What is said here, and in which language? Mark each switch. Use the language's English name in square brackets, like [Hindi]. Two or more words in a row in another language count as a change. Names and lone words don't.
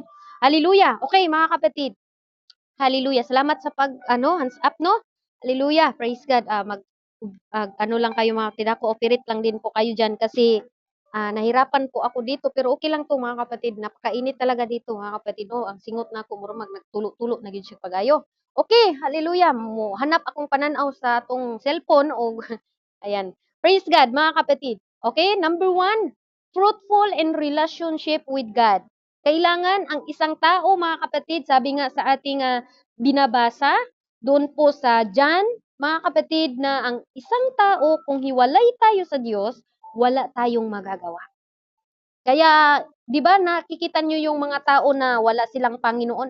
[Filipino] Hallelujah. Okay, mga kapatid. Hallelujah. Salamat sa [English] hands up, [Filipino] no? Hallelujah. [English] Praise God. [Filipino] Ano lang kayo mga kapatid. Ako, operate lang din po kayo dyan kasi nahirapan po ako dito. Pero okay lang to mga kapatid. Napakainit talaga dito mga kapatid. Oh, [Cebuano] ang singot na ako. Murag nagtulo-tulo na siya pagayo. Okay, hallelujah. Hanap akong pananaw sa atong cellphone o ayan. [English] Praise God [Filipino] mga kapatid. [English] Okay, number 1, fruitful in relationship with God. [Filipino] Kailangan ang isang tao, mga kapatid, sabi nga sa ating binabasa, doon po sa John, mga kapatid, na ang isang tao, kung hiwalay tayo sa Diyos, wala tayong magagawa. Kaya, di ba nakikita nyo yung mga tao na wala silang Panginoon?